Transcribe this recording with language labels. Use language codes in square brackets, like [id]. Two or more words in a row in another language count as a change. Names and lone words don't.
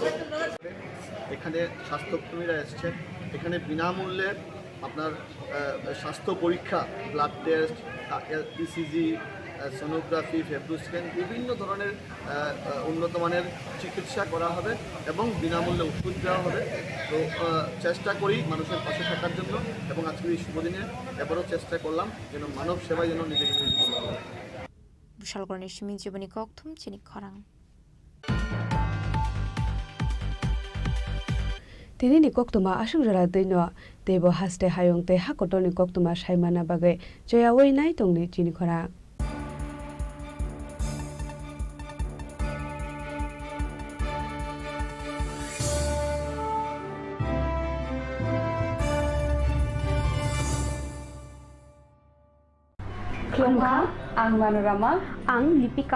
[bn] এখানে স্বাস্থ্যকর্মীরা এসছেন, এখানে বিনামূল্যে আপনার স্বাস্থ্য পরীক্ষা, [en] blood test, ECG, sonography, fibro scan, [bn] বিভিন্ন ধরনের উন্নত মানের চিকিৎসা করা হবে এবং বিনামূল্যে ওষুধ দেওয়া হবে। তো চেষ্টা করি মানুষের পাশে থাকার জন্য এবং আজকের এই শুভদিনে এবারও চেষ্টা করলাম যেন মানব সেবায় যেন নিজেকে নিয়োজিত করা হয়। [trp] বিশালগড়ের সিমি জীবনী কক্থুম চিনি খরাং Tinini koktuma asungjara deino debo haste hayongte hakotoni koktuma saimana bagai joya wei nai tongni chini khora Klongkha ang Manorama ang Lipika